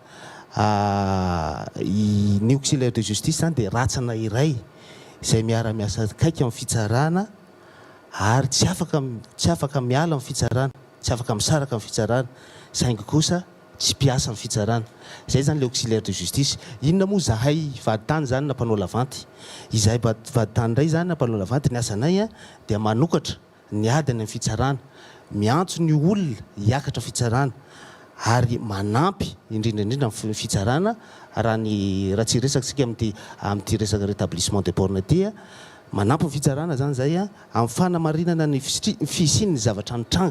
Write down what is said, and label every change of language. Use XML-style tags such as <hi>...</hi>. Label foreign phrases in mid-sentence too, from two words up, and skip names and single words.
<mg>Ny</mg> <fr>auxiliaire de justice</fr> <mg>zany dia ratsana iray izay miara-miasa kaiky amin'ny fitsarana ary tsy afaka miala amin'ny fitsarana, tsy afaka misaraka amin'ny fitsarana, saingy kosa tsy mpiasa amin'ny fitsarana. Izay zany le</mg> <fr>auxiliaire de justice.</fr> <mg>Inona moa zahay Vaditany zany na mpanao lavanty? Izahay Vaditany indray zany na mpanao lavanty ny asanay dia manokatra ny adiny amin'ny fitsarana, miantso ny olona hiakatra fitsarana ary manampy indrindraindrindra amin'ny fitsarana raha tsy resaktsika amin'ity resaka</mg> <fr>rétablissement de borne</fr> <mg>ity manampy ny fitsarana zany zay amin'ny fanamarinana ny fisiany ny zavatra nitranga.</mg>